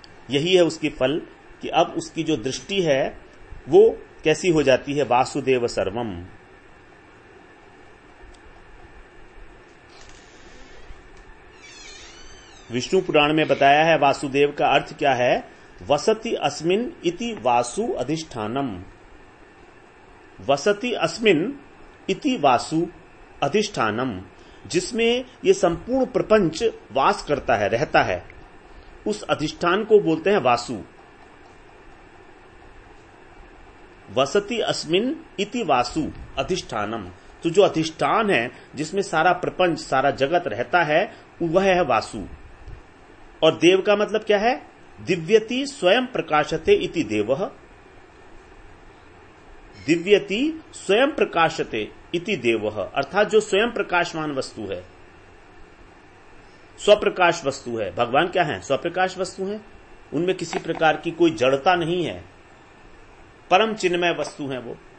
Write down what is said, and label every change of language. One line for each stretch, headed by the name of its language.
Hindi: यही है उसकी फल कि अब उसकी जो दृष्टि है वो कैसी हो जाती है?
Sanskrit: वासुदेव सर्वम।
Hindi: विष्णु पुराण में बताया है वासुदेव का अर्थ क्या है?
Sanskrit: वसति अस्मिन इति वासु अधिष्ठानम। वसति अस्मिन इति वासु अधिष्ठानम,
Hindi: जिसमें ये संपूर्ण प्रपंच वास करता है, रहता है, उस अधिष्ठान को बोलते हैं वासु।
Sanskrit: वसति अस्मिन इति वासु अधिष्ठानम।
Hindi: तो जो अधिष्ठान है जिसमें सारा प्रपंच, सारा जगत रहता है, वह है वासु। और देव का मतलब क्या है?
Sanskrit: दिव्यति स्वयं प्रकाशते इति देवः। दिव्यति स्वयं प्रकाशते इति देवः,
Hindi: अर्थात जो स्वयं प्रकाशमान वस्तु है, स्वप्रकाश वस्तु है। भगवान क्या है? स्वप्रकाश वस्तु है, उनमें किसी प्रकार की कोई जड़ता नहीं है, परम चिन्मय वस्तु है वो।